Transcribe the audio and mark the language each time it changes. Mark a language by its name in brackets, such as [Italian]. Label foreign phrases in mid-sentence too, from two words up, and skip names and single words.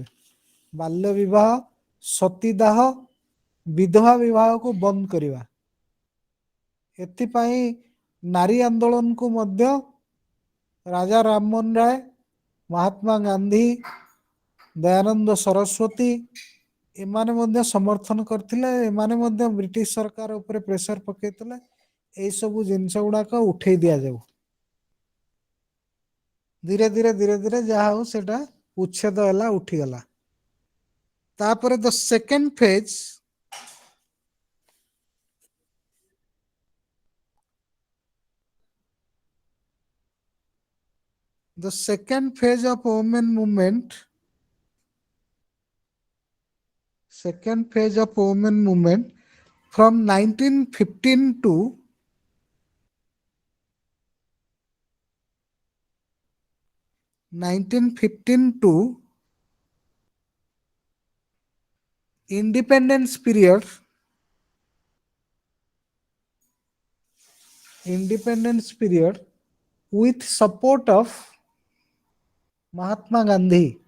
[Odia] ବାଲ୍ୟ ବିବାହ, ସତୀଦାହ, ବିଧବା ବିବାହକୁ ବନ୍ଦ କରିବା, ଏଥିପାଇଁ ନାରୀ ଆନ୍ଦୋଳନକୁ ମଧ୍ୟ ରାଜା ରାମମୋହନ ରାୟ, ମହାତ୍ମା ଗାନ୍ଧୀ, ଦୟାନନ୍ଦ ସରସ୍ୱତୀ ଏମାନେ ମଧ୍ୟ ସମର୍ଥନ କରିଥିଲେ। ଏମାନେ ମଧ୍ୟ ବ୍ରିଟିଶ ସରକାର ଉପରେ ପ୍ରେସର ପକେଇଥିଲେ ଏଇ ସବୁ ଜିନିଷ ଗୁଡାକ ଉଠେଇ ଦିଆଯାଉ। ଧୀରେ ଧୀରେ ଯାହା ହଉ ସେଟା ଉଚ୍ଛେଦ ହେଲା, ଉଠିଗଲା। [English] ତାପରେ the second phase, the second phase of women movement, from 1915 to independence period, with support of Mahatma Gandhi,